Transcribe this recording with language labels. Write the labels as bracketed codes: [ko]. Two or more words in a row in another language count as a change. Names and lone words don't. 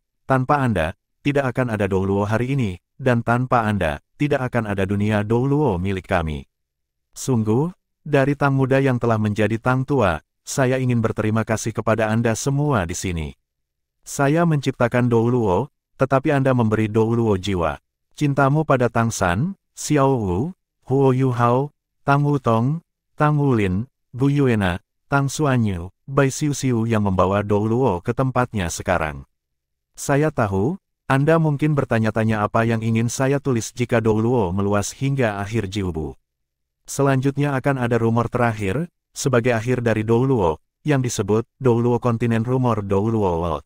[id] Tanpa Anda, tidak akan ada Douluo hari ini, dan tanpa Anda, tidak akan ada dunia Douluo milik kami. Sungguh, dari Tang muda yang telah menjadi Tang tua, saya ingin berterima kasih kepada Anda semua di sini. Saya menciptakan Douluo, tetapi Anda memberi Douluo jiwa. Cintamu pada Tang San, Xiao Wu, Huo Yuhao, Tang Wutong, Tang Wulin, Bu Yuena, Tang Xuanyu, Bai Xiuxiu yang membawa Douluo ke tempatnya sekarang. Saya tahu, Anda mungkin bertanya-tanya apa yang ingin saya tulis jika Douluo meluas hingga akhir Jiubu. Selanjutnya akan ada rumor terakhir, sebagai akhir dari Douluo, yang disebut Douluo Kontinen Rumor Douluo World.